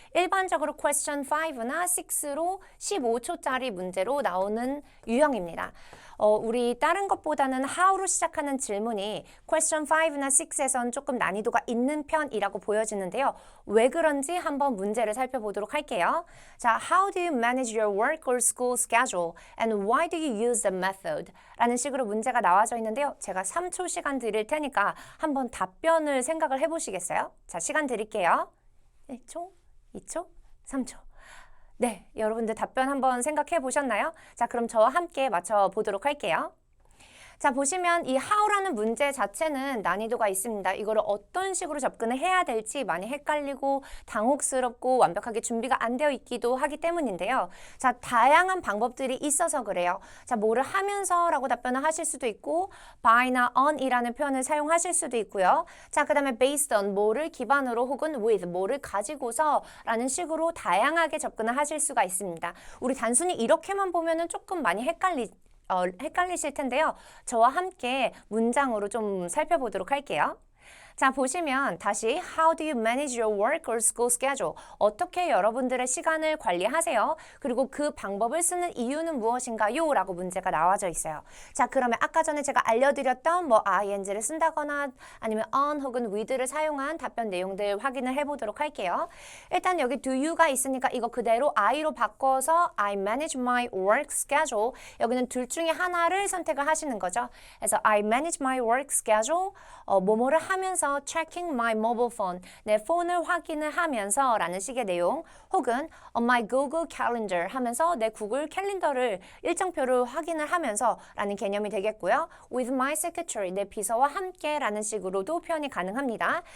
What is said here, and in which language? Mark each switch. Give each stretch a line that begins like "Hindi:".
Korean: 일반적으로 question 5나 6로 15초짜리 문제로 나오는 유형입니다. 우리 다른 것보다는 how로 시작하는 질문이 question 5나 6에선 조금 난이도가 있는 편이라고 보여지는데요. 왜 그런지 한번 문제를 살펴보도록 할게요.
English: 자, how do you manage your work or school schedule and why do you use the method?
Korean: 라는 식으로 문제가 나와져 있는데요. 제가 3초 시간 드릴 테니까 한번 답변을 생각을 해보시겠어요? 자, 시간 드릴게요. 1초, 2초, 3초. 네, 여러분들 답변 한번 생각해 보셨나요? 자, 그럼 저와 함께 맞춰보도록 할게요. 자, 보시면 이 how라는 문제 자체는 난이도가 있습니다. 이거를 어떤 식으로 접근을 해야 될지 많이 헷갈리고 당혹스럽고 완벽하게 준비가 안 되어 있기도 하기 때문인데요. 자, 다양한 방법들이 있어서 그래요. 자, 뭐를 하면서 라고 답변을 하실 수도 있고 by나 on이라는 표현을 사용하실 수도 있고요. 자, 그 다음에 based on 뭐를 기반으로 혹은 with 뭐를 가지고서 라는 식으로 다양하게 접근을 하실 수가 있습니다. 우리 단순히 이렇게만 보면은 조금 많이 헷갈리실 텐데요. 저와 함께 문장으로 좀 살펴보도록 할게요. 자, 보시면 다시
English: How do you manage your work or school schedule?
Korean: 어떻게 여러분들의 시간을 관리하세요? 그리고 그 방법을 쓰는 이유는 무엇인가요? 라고 문제가 나와져 있어요. 자, 그러면 아까 전에 제가 알려드렸던 뭐 ing를 쓴다거나 아니면 on 혹은 with를 사용한 답변 내용들 확인을 해보도록 할게요. 일단 여기 do you가 있으니까 이거 그대로 I로 바꿔서
English: I manage my work schedule.
Korean: 여기는 둘 중에 하나를 선택을 하시는 거죠.
English: 그래서 I manage my work schedule.
Korean: 뭐뭐를 하면서
English: checking my mobile phone,
Korean: 내 폰을 확인을 하면서 라는 식의 내용 혹은
English: on my Google Calendar
Korean: 하면서 내 구글 캘린더를 일정표를 확인을 하면서 라는 개념이 되겠고요.
English: with my secretary,
Korean: 내 비서와 함께 라는 식으로도 표현이 가능합니다.